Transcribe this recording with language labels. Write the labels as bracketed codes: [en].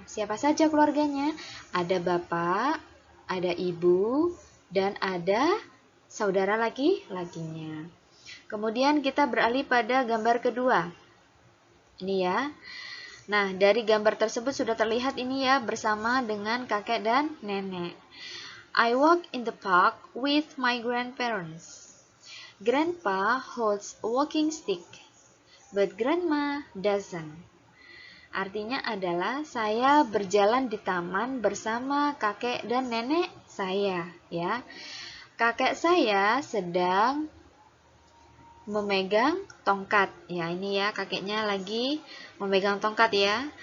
[id] Siapa saja keluarganya? Ada bapak, ada ibu, dan ada saudara laki-lakinya. Kemudian kita beralih pada gambar kedua. Ini ya. Nah, dari gambar tersebut sudah terlihat ini ya bersama dengan kakek dan nenek. [en] I walk in the park with my grandparents. Grandpa holds a walking stick. but grandma doesn't. [id] Artinya adalah saya berjalan di taman bersama kakek dan nenek saya, ya. Kakek saya sedang memegang tongkat. Ya, ini ya, kakeknya lagi memegang tongkat ya.